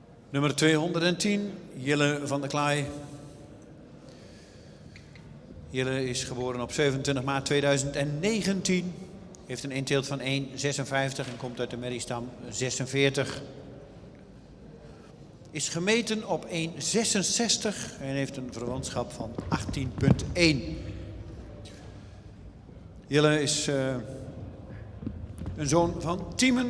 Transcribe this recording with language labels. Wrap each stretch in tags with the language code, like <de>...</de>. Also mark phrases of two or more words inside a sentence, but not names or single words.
<nl>Nummer 210, Jille van der Klaai. Jille is geboren op 27 maart 2019. Heeft een inteelt van 1,56 en komt uit de merriestam 46. Is gemeten op 1,66 en heeft een verwantschap van 18,1. Jille is een zoon van Tiemen.</nl>